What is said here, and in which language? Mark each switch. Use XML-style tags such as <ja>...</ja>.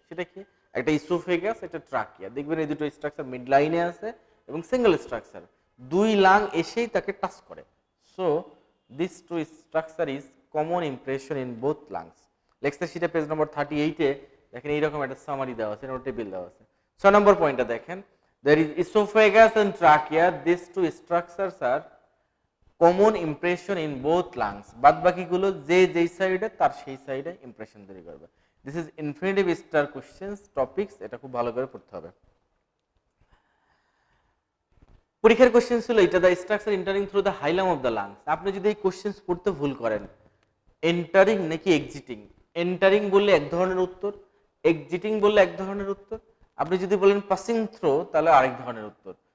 <bn>সেটা কি, একটা ইসোফেগাস, একটা ট্রাকিয়া। দেখবেন এই দুটো স্ট্রাকচার মিড লাইনে আছে এবং সিঙ্গেল স্ট্রাকচার, দুই লাং এসেই তাকে টাচ করে।</bn> <en>So this two structure is common impression in both lungs.</en> <bn>Lecture শিটে পেজ নম্বর 38 এ দেখেন এইরকম একটা সামারি দেওয়া আছে, টেবিল দেওয়া আছে। 6 নম্বর পয়েন্টটা দেখেন,</bn> <en>there is esophagus and trachea, these two structures are common impression in both lungs।</en> <bn>বাদ বাকিগুলো যে যেই সাইডে তার সেই সাইডে ইমপ্রেশন তৈরি করবে।</bn> <en>this is infinitive star questions topics,</en> <bn>এটা খুব ভালো করে পড়তে হবে। পরীক্ষার কোশ্চেন ছিল এটা,</bn> <en>The structure entering through the hilum of the lungs.</en> <bn>আপনি যদি এই কোশ্চেন্স পড়তে ভুল করেন, এন্টারিং নাকি এক্সিটিং, এন্টারিং বললে এক ধরনের উত্তর, এক্সিটিং বললে এক ধরনের উত্তর, আপনি যদি বলেন পাসিং থ্রো তাহলে আরেক ধরনের উত্তর।</bn>